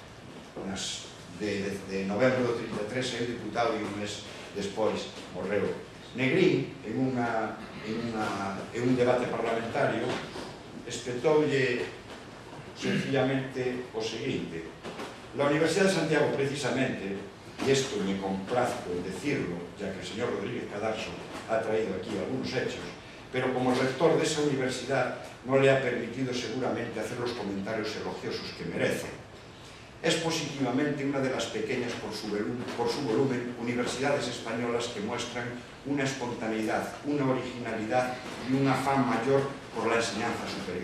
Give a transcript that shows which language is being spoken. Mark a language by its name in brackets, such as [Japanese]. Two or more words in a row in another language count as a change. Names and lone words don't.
[Galician] De novembro do 33 saiu diputado e un mes despois morreu. Negrín, [Spanish] en un debate parlamentario, [Galician] espetoulle sencillamente o seguinte: [Spanish] la Universidad de Santiago, precisamente, y esto me complazco en decirlo, ya que el señor Rodríguez Cadarso ha traído aquí algunos hechos, pero como rector de esa universidad no le ha permitido seguramente hacer los comentarios elogiosos que merece. Es positivamente una de las pequeñas por su volumen universidades españolas que muestran una espontaneidad, una originalidad y un afán mayor por la enseñanza superior.